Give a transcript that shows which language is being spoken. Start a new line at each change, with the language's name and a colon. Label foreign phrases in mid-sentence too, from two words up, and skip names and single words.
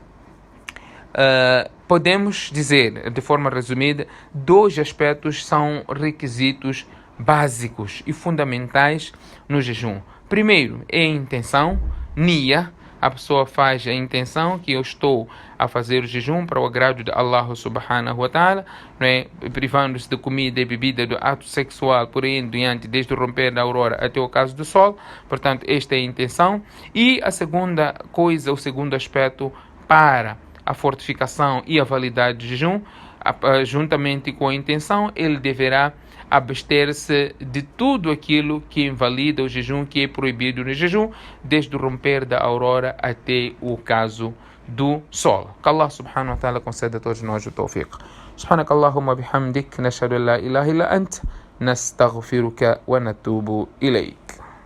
Portuguese: Podemos dizer, de forma resumida, 2 aspectos são requisitos básicos e fundamentais no jejum. Primeiro é a intenção, niya, a pessoa faz a intenção que eu estou a fazer o jejum para o agrado de Allah
Arabic: سبحانه وتعالى,
Portuguese: não é? Privando-se de comida e bebida, do ato sexual, por aí em diante, desde o romper da aurora até o caso do sol. Portanto, esta é a intenção. E a segunda coisa, o segundo aspecto para a fortificação e a validade do jejum, juntamente com a intenção, ele deverá abster-se de tudo aquilo que invalida o jejum, que é proibido no jejum, desde o romper da aurora até o caso do sol. Que Allah
Arabic: سبحانه وتعالى
Portuguese: conceda a todos nós o tawfiq.
Arabic: سبحانك اللهم وبحمدك نشهد أن لا إله إلا أنت نستغفرك ونتوب إليك.